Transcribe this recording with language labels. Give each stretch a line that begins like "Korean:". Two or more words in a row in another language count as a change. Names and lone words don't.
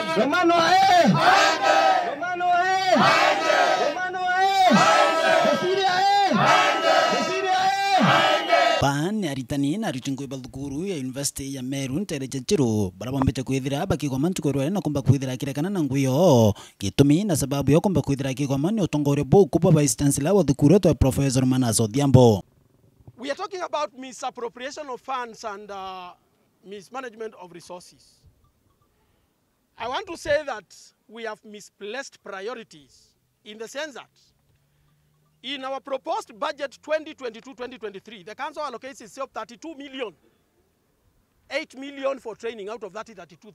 Meru: Romano ae! Romano ae! Romano ae! Desire ae! Desire ae! Pan aritani na ritingwe balukuru ya University ya Meru nterejechiro barabombete kwithira bakigoma ntukorwa na kumba kwithira kirekana na nguyo gitumi na sababu yo kumba kwithira kigoma ni utongore boku kwa
English: vice chancellor
Meru: wa thukuru to Professor Manazo Odhiambo.
English: We are talking about misappropriation of funds and mismanagement of resources. I want to say that we have misplaced priorities in the sense that in our proposed budget 2022-2023, the council allocates itself 32 million, 8 million for training out of that 32.